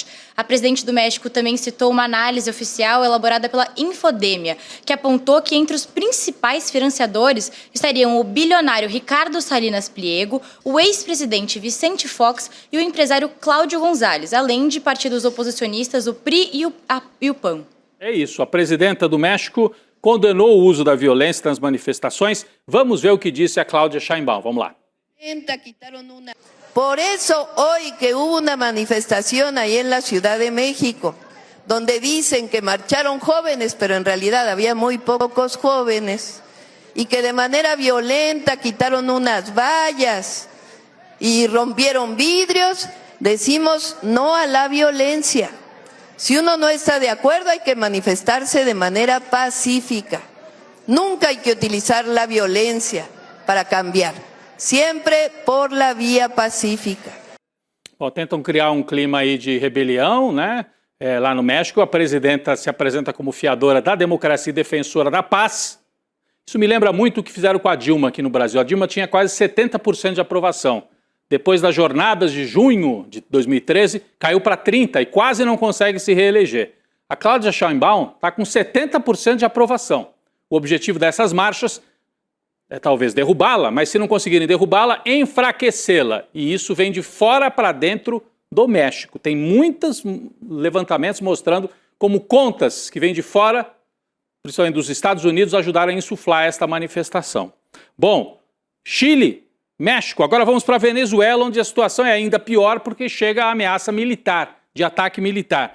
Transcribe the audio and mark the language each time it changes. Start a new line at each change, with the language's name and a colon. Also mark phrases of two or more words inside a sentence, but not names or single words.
Portuguese: A presidente do México também citou uma análise oficial elaborada pela Infodemia, que apontou que entre os principais financiadores estariam o bilionário Ricardo Salinas Pliego, o ex-presidente Vicente Fox e o empresário Cláudio Gonzalez, além de partidos oposicionistas, o PRI e o PAN. É isso, a presidenta do México condenou o uso da violência nas manifestações. Vamos ver o que disse a Cláudia Sheinbaum. Vamos lá.
Spanish: Por eso hoy que hubo una manifestación ahí en la Ciudad de México, donde dicen que marcharon jóvenes, pero en realidad había muy pocos jóvenes, y que de manera violenta quitaron unas vallas y rompieron vidrios, decimos no a la violencia. Si uno no está de acuerdo, hay que manifestarse de manera pacífica. Nunca hay que utilizar la violencia para cambiar. Sempre por la via pacífica.
Portuguese: Bom, tentam criar um clima aí de rebelião, né? Lá no México, a presidenta se apresenta como fiadora da democracia e defensora da paz. Isso me lembra muito o que fizeram com a Dilma aqui no Brasil. A Dilma tinha quase 70% de aprovação. Depois das jornadas de junho de 2013, caiu para 30% e quase não consegue se reeleger. A Cláudia Sheinbaum está com 70% de aprovação. O objetivo dessas marchas é talvez derrubá-la, mas se não conseguirem derrubá-la, enfraquecê-la. E isso vem de fora para dentro do México. Tem muitos levantamentos mostrando como contas que vêm de fora, principalmente dos Estados Unidos, ajudaram a insuflar esta manifestação. Bom, Chile, México. Agora vamos para a Venezuela, onde a situação é ainda pior porque chega a ameaça militar, de ataque militar.